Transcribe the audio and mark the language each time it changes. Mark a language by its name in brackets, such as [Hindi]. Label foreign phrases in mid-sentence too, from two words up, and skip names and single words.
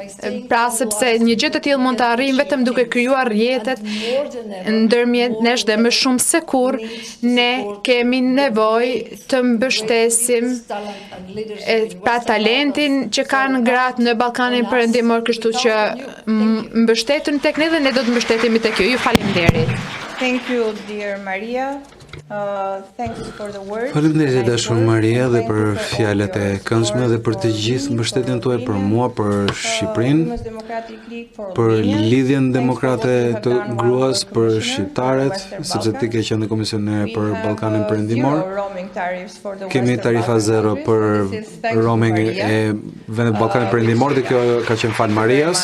[Albanian] Pra sepse një gjë të tillë mund të arrijmë vetëm duke krijuar rrjetet ndërmjet nesh dhe më shumë se kur ne kemi nevojë të mbështesim pra talentin që kanë gratë në Ballkanin Perëndimor, kështu që mbështetuni tek ne dhe ne do të mbështetemi tek ju. Ju faleminderit. [English] Thank you, dear Maria. Thanks for the words. [Albanian] Faleminderit dashur Maria dhe për fjalët e këndshme dhe për të gjithë mbështetjen tuaj për mua, për Shqipërinë, për lidhjen demokrate të gruas, për shqiptarët, sepse ti ke qenë komisionere për Ballkanin Perëndimor. Kemi tarifa zero për roaming e vendet Ballkanit Perëndimor dhe kjo ka qenë fal Marias.